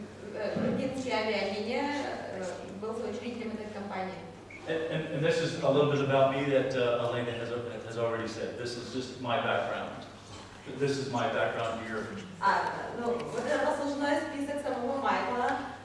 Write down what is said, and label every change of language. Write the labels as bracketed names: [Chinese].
[Russian] Британская авиалиния был соучредителем этой компании. [English] And this is a little bit about me that Elena has already said. This is just my background. This is my background here. [Russian] Вот это послужной список самого Майкла.